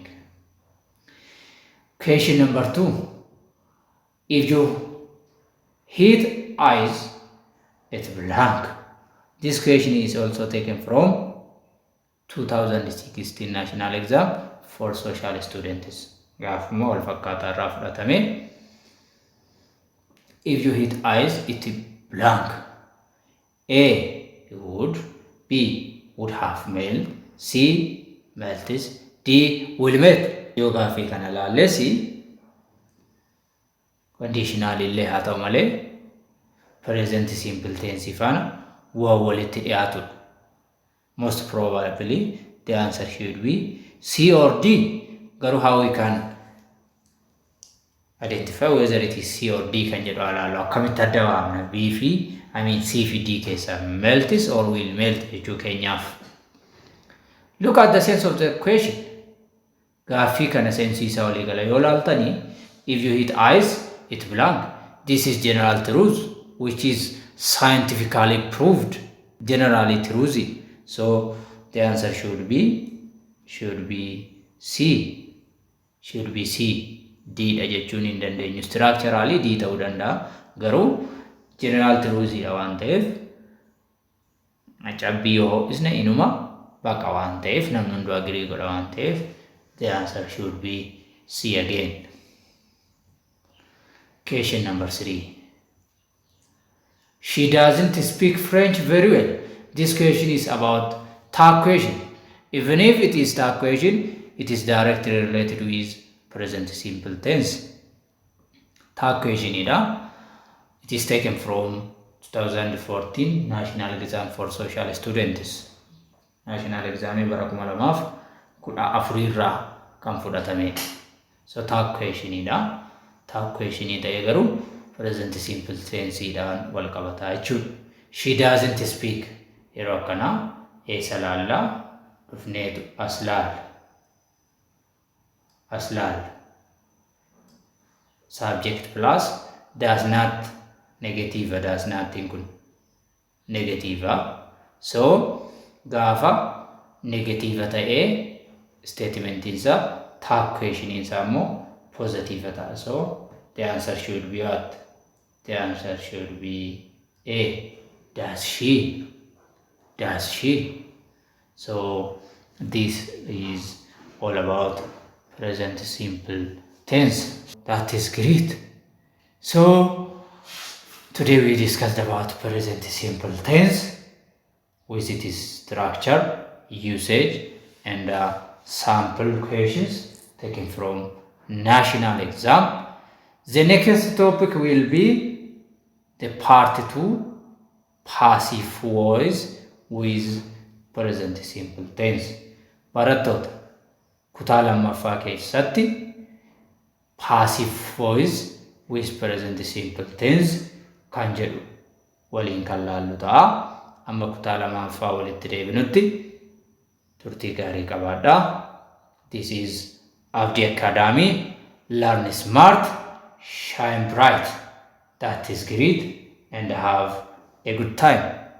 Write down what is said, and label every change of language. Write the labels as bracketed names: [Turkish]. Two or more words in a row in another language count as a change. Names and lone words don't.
[English] Question number 2. If you hit eyes, it's blank. This question is also taken from 2016 national exam for social students. [Oromo] Gaafuma wal fakkaataa irraa fudhatame. [English] If you hit eyes, it's blank. A would, B would have melt, C melts, D will melt. [Oromo] Yoo gaaffii kana laallesi conditional illee haa ta'u malee [English] present simple tense [Oromo] faana waa walitti dhiyaatudha. [English] Most probably the answer should be C or D. [Oromo] Garuu [English] how we can identify whether it is C or D [Oromo] kan jedhu alaallu akkamitti adda baafna B fi C fi D keessa [English] melts or will melt [Oromo] jechuu keenyaaf. [English] Look at the sense of the question. [Oromo] Gaaffii kana seensiisa walii gala yoo laaltanii, [English] if you hit eyes, it's blank. This is general truth, which is scientifically proved, generally truthy. So the answer should be C. Should be C. [Oromo] D dha jechuun hin dandeenyu. Structurally D ta'uu danda'a. Garuu [English] general truthy [Oromo] dha waan ta'eef cabbii yoo isne inuma baqa waan ta'eef namni hunduu agree godha waan ta'eef [English] the answer should be C again. Question number 3. She doesn't speak French very well. This question is about tag question. Even if it is tag question, it is directly related with present simple tense. Tag question ida. It is taken from 2014 national exam for social students. National exam [Oromo] bara 2014 irraa kan fudhatame. So [English] tag question [Oromo] ida. [English] Tag question [Oromo] ida egaru [English] present simple tense [Oromo] idaan wal qabataa jechuudha. [English] She doesn't speak. [Oromo] Yeroo kana eessa laalla dhufneetu aslaal. [English] Subject plus does not negative does not kun negative. [Oromo] So gaafa negative ta'ee statement isa [English] tag question [Oromo] isa immoo positive ta'a. [English] So the answer should be what? The answer should be A. Does she? So this is all about present simple tense. That is great. So today we discussed about present simple tense with its structure, usage, and sample questions taken from national exam. The next topic will be the part 2, passive voice with present simple tense. [Oromo] Barattoota kutaa lammaffaa keessatti [English] passive voice with present simple tense [Oromo] kan jedhu waliin kan laallu ta'a. Amma kutaa lammaffaa walitti deebinutti turtii gaarii qabaadhaa. [English] This is Abdi Academy. Learn smart, shine bright. That is great, and have a good time.